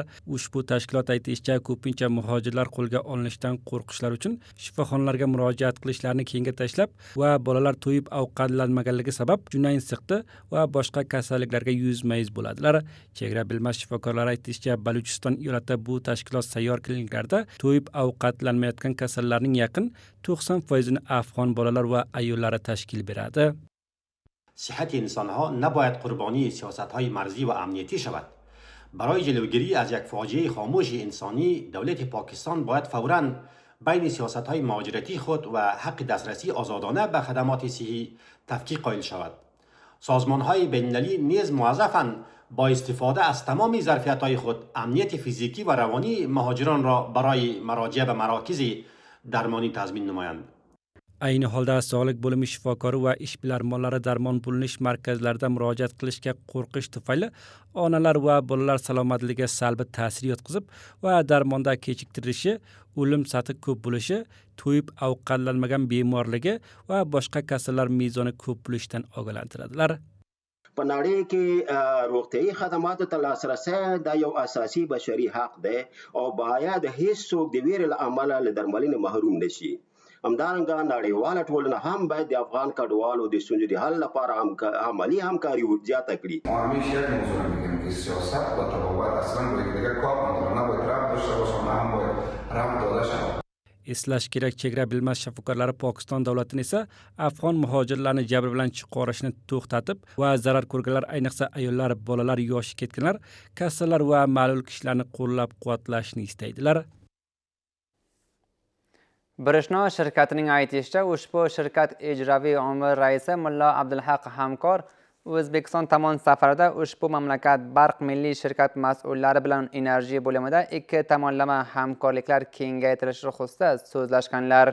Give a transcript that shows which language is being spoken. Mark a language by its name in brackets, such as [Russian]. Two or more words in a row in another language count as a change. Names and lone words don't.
[Uzbek] Ushbu tashkilot aytishicha, ko'pincha muhojirlar qo'lga olinishdan qo'rqishlar uchun shifoxonalarga murojaat qilishlarini keyinga tashlab va bolalar to'yib ovqatlanmaganligi sabab junayn siqti va boshqa kasalliklarga yuzma-yuz bo'ladilar. Chegara bilmas shifokorlari aytishicha, Balochiston bu tashkilot sayyor kliniklarda to'yib ovqatlanmayotgan kasallarning yaqin 90% afg'on bolalar va ayollari tashkil beradi. [Persian] صحت انسانها نباید قربانی سیاست‌های مرزی و امنیتی شود. برای جلوگیری از یک فاجعه خاموش انسانی، دولت پاکستان باید فوراً بین سیاست‌های مهاجرتی خود و حق دسترسی آزادانه به خدمات صحی تفکیک قائل شود. سازمان‌های بین‌المللی نیز موظفند با استفاده از تمام ظرفیت‌های خود امنیت فیزیکی و روانی مهاجران را برای مراجعه به مراکز درمانی تضمین نمایند. [Uzbek] Ayni holda sog'liq bo'limi shifokori va ishbilarmonlari darmon bo'linish markazlarida murojaat qilishga qo'rqish tufayli onalar va bolalar salomatligiga salbiy ta'sir yetkazib va darmonda kechiktirilishi, o'lim sathi ko'p bo'lishi, to'yib ovqatlanmagan bemorligi va boshqa kasallar mezoni ko'p bo'lishidan ogohlantiradilar. [Pashto] په نړۍ کې روغتیايي خدماتو ته لاسرسی دا یو اساسي بشري حق دی او باید هیڅ څوک د ویرې له امله له درملنې محروم نشي. همدارنګه نړیواله ټولنه هم باید د افغان کډوالو د ستونزو د حل لپاره عملی همکاري زیاته کړي. [Persian] ما همیشه یک موضوع میگیم که سیاست و تبابت اصلا با یکدیگر کار ندارن، نباید ربط داشته باشن، هم باید ربط داده شود. [Uzbek] Eslash kerak, chegara bilmas shifokorlari Pokiston davlatini esa afg'on muhojirlarni jabr bilan chiqarishni to'xtatib va zarar ko'rganlar, ayniqsa ayollar, bolalar, yoshi ketganlar, kasallar va ma'lul kishilarni qo'llab-quvvatlashni istaydilar. Birishno shirkatining aytishicha, ushbu shirkat ijroviy omil raisi Mulla Abdulhaq Hamkor O'zbekiston tomon safarida ushbu mamlakat Barq milliy shirkat mas'ullari bilan enerji bo'limida ikki tomonlama hamkorliklar kengaytirilishi xususida so'zlashganlar.